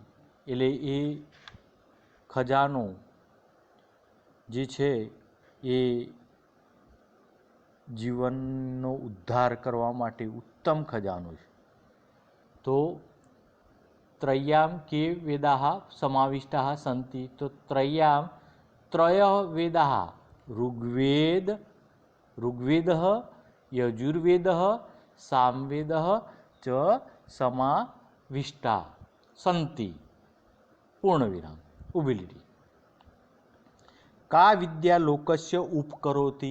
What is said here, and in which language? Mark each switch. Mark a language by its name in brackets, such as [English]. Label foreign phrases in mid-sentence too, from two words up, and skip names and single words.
[Gujarati] એટલે એ ખજાનો જે છે એ જીવનનો ઉદ્ધાર કરવા માટે ઉત્તમ ખજાનો છે. [Sanskrit] તો ત્રય્યામ કે વેદાઃ સમાવિષ્ટાઃ સંતિ. તો ત્રય્યામ ત્રય વેદાઃ ऋग्वेदः यजुर्वेदः सामवेदः च समाविष्टा संति. पूर्णविराम. उबिलिटी. का विद्या लोकस्य उपकरोति?